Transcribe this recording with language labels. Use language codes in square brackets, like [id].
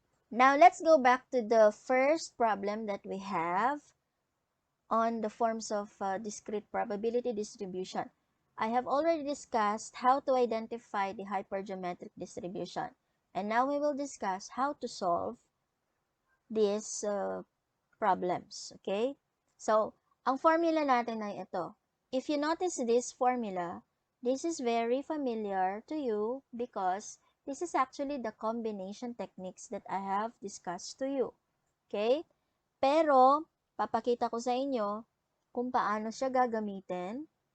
[en] Now, let's go back to the first problem that we have on the forms of discrete probability distribution. I have already discussed how to identify the hypergeometric distribution. And now we will discuss how to solve these problems. Okay? [tl] So, ang formula natin ay ito. [en] If you notice this formula, this is very familiar to you because this is actually the combination techniques that I have discussed to you. [tl] Okay? Pero, papakita ko sa inyo kung paano siya gagamitin.